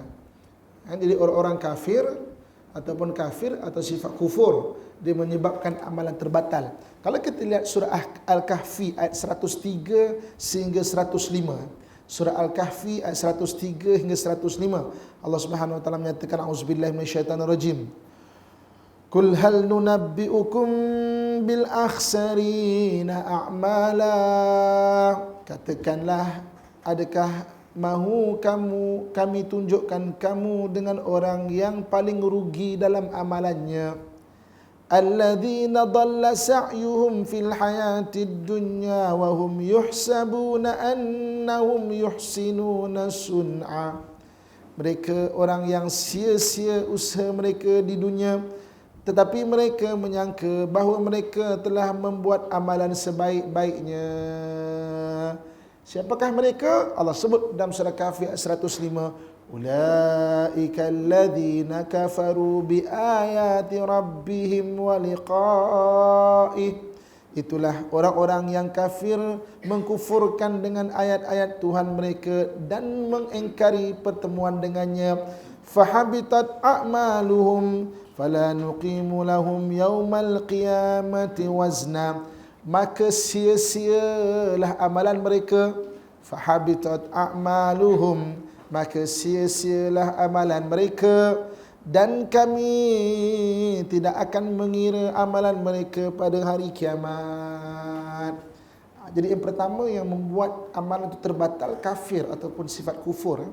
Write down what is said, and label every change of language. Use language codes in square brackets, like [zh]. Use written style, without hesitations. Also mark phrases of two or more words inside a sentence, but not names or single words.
[ms] Jadi orang-orang kafir ataupun kafir atau sifat kufur, dia menyebabkan amalan terbatal. Kalau kita lihat surah Al-Kahfi ayat 103 sehingga 105. Surah Al-Kahfi ayat 103 hingga 105. Allah [ar] سبحانه وتعالى [ms] menyatakan, [ar] أعوذ بالله من الشيطان الرجيم. قل هل ننبئكم بالأخسرين أعمالا. [ms] Katakanlah, adakah mahu kami tunjukkan kamu dengan orang yang paling rugi dalam amalannya? [ar] الذين ضل سعيهم في الحياة الدنيا وهم يحسبون أنهم يحسنون صنعا. [ms] Mereka orang yang sia-sia usaha mereka di dunia, tetapi mereka menyangka bahawa mereka telah membuat amalan sebaik-baiknya. Siapakah mereka? Allah sebut dalam surah Kahfi ayat 105. [ar] أولئك الذين كفروا بآيات ربهم ولقائه. [ms] Itulah orang-orang yang kafir, mengkufurkan dengan ayat-ayat Tuhan mereka dan mengingkari pertemuan dengannya. [ar] فحبطت أعمالهم فلا نقيم لهم يوم القيامة وزنا. [ms] Maka sia-sialah amalan mereka. [ar] فحبطت أعمالهم, [ms] maka sia-sialah amalan mereka, dan kami tidak akan mengira amalan mereka pada hari kiamat. Jadi yang pertama yang membuat amalan itu terbatal, kafir ataupun sifat kufur.